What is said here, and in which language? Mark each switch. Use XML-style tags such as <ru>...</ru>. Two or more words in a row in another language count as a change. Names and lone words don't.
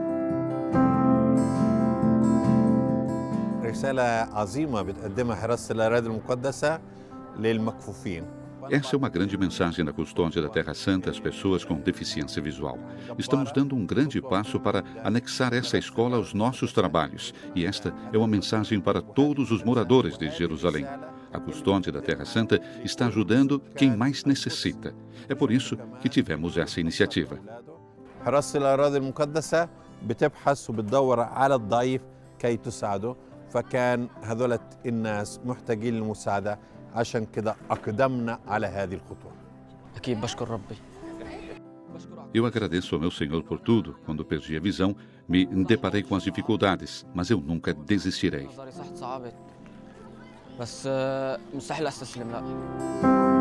<pt>Essa é uma grande mensagem da Custódia da Terra Santa às pessoas com deficiência visual. Estamos dando um grande passo para anexar essa escola aos nossos trabalhos. E esta é uma mensagem para todos os moradores de Jerusalém. A Custódia da Terra Santa está ajudando quem mais necessita. É por isso que tivemos essa iniciativa.</pt> <ar>عشان كده أقدمنا على هذه الخطوة. أكيد بشكر ربي.</ar> <pt>Eu agradeço ao meu Senhor por tudo. Quando perdi a visão, me deparei com as dificuldades, mas eu nunca desistirei.</pt> <ar>بس مستحيل أستسلم لا.</ar>